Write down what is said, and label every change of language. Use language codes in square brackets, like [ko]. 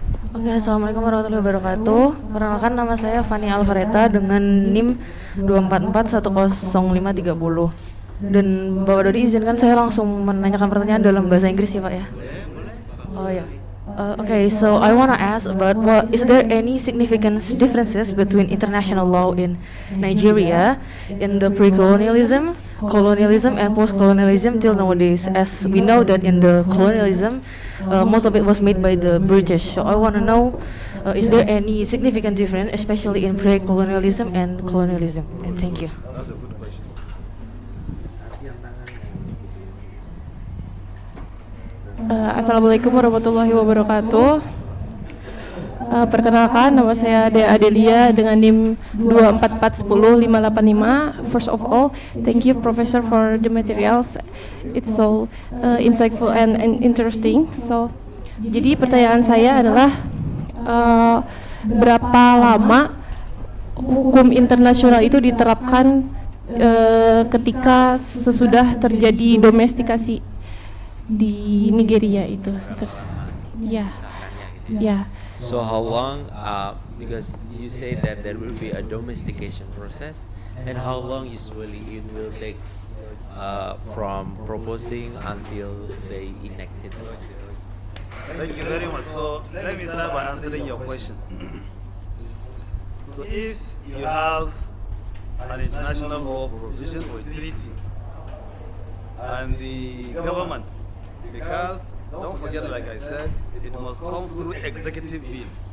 [id] Oke, assalamualaikum warahmatullahi wabarakatuh. Perkenalkan, nama saya Fani Alvareta dengan NIM 244100530. Dan Bapak Dodi izinkan saya langsung menanyakan pertanyaan dalam bahasa Inggris ya Pak ya. Oh ya. [en] Okay, so I want to ask about is there any significant differences between international law in Nigeria in the pre-colonialism, colonialism, and post-colonialism till nowadays? As we know that in the colonialism, most of it was made by the British. So I want to know, is there any significant difference, especially in pre-colonialism and colonialism? And thank you. That's a good question. [id] Assalamualaikum warahmatullahi wabarakatuh. Perkenalkan, nama saya Dea Adelia dengan NIM 244100585. [en] First of all, thank you Professor for the materials. It's so insightful and interesting. [id] So, jadi pertanyaan saya adalah berapa lama hukum internasional itu diterapkan ketika sesudah terjadi domestikasi di Nigeria itu? Ya, ya. [en] So how long? Because you say that there will be a domestication process, and how long usually it will take from proposing until they enacted? Thank you very much. So let me start by answering your question. So if you have an international law provision or treaty, and the government, because don't forget, like I said, it must come through executive bill.